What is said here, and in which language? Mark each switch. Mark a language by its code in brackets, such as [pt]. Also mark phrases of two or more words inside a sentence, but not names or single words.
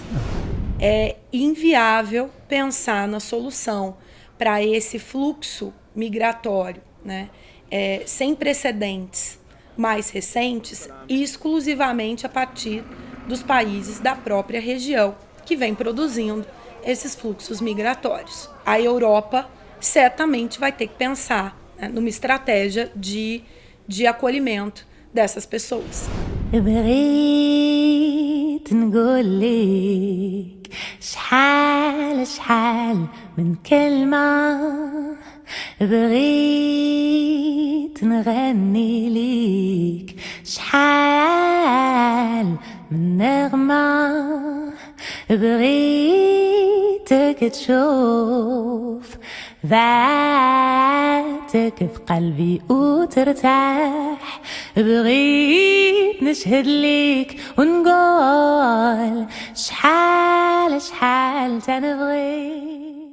[pt] É inviável pensar na solução para esse fluxo migratório, né, sem precedentes mais recentes, e exclusivamente a partir dos países da própria região, que vem produzindo esses fluxos migratórios. A Europa certamente vai ter que pensar, né, numa estratégia de acolhimento dessas pessoas. [ar] بغيت نقولك شحال من كلمة بغيت نغني ليك شحال من نغمة بغيتك تشوف ذاتك في قلبي وترتاح بغيت نشهد ليك ونقول شحال تنبغيك